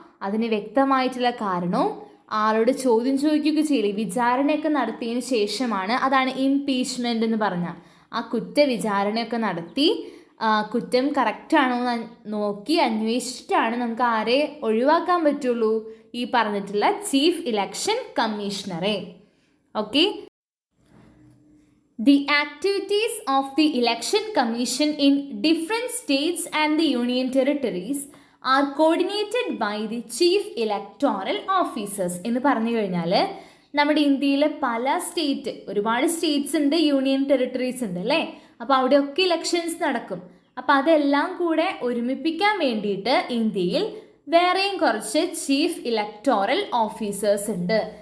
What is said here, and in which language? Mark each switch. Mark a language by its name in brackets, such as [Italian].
[Malayalam] അതിന് വ്യക്തമായിട്ടുള്ള കാരണവും ആളോട് ചോദ്യം ചോദിക്കുകയൊക്കെ ചെയ്യില്ല, വിചാരണയൊക്കെ നടത്തിയതിന് ശേഷമാണ്. അതാണ് ഇംപീച്ച്മെൻ്റ് എന്ന് പറഞ്ഞാൽ. ആ കുറ്റ വിചാരണയൊക്കെ നടത്തി കുറ്റം കറക്റ്റാണോ എന്ന് നോക്കി അന്വേഷിച്ചിട്ടാണ് നമുക്ക് ആരെ ഒഴിവാക്കാൻ പറ്റുള്ളൂ? ഈ പറഞ്ഞിട്ടുള്ള chief election കമ്മീഷണറെ. Okay. [English] The activities of the Election Commission in different states and the Union Territories are coordinated by the Chief Electoral Officers. [Malayalam] എന്ന് പറഞ്ഞു കഴിഞ്ഞാൽ നമ്മുടെ ഇന്ത്യയിലെ പല ഒരുപാട് സ്റ്റേറ്റ്സ് ഉണ്ട്, യൂണിയൻ ടെറിട്ടറീസ് ഉണ്ട് അല്ലേ. അപ്പോൾ അവിടെയൊക്കെ ഇലക്ഷൻസ് നടക്കും. അപ്പോൾ അതെല്ലാം കൂടെ ഒരുമിപ്പിക്കാൻ വേണ്ടിയിട്ട് ഇന്ത്യയിൽ വേറെയും കുറച്ച് ചീഫ് ഇലക്ടോറൽ ഓഫീസേഴ്സ് ഉണ്ട്.